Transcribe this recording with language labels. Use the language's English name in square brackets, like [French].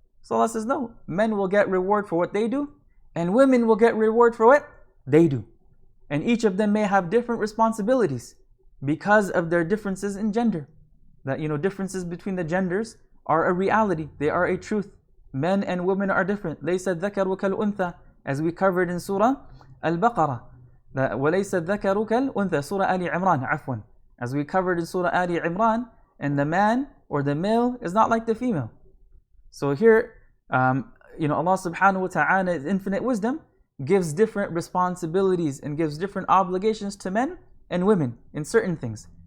[English] So Allah says, no, men will get reward for what they do, and women will get reward for what they do. And each of them may have different responsibilities because of their differences in gender. That, differences between the genders are a reality, they are a truth. Men and women are different. [Arabic] لَيْسَ الذَّكَرُ كَالْأُنْثَى, [English] as we covered in Surah Al-Baqarah. [Arabic] وَلَيْسَ الذَّكَرُ كَالْأُنْثَى, Surah Ali Imran, عفوا. [English] As we covered in Surah Ali Imran, and the man or the male is not like the female. So here, Allah subhanahu wa ta'ala, His infinite wisdom, gives different responsibilities and gives different obligations to men and women in certain things.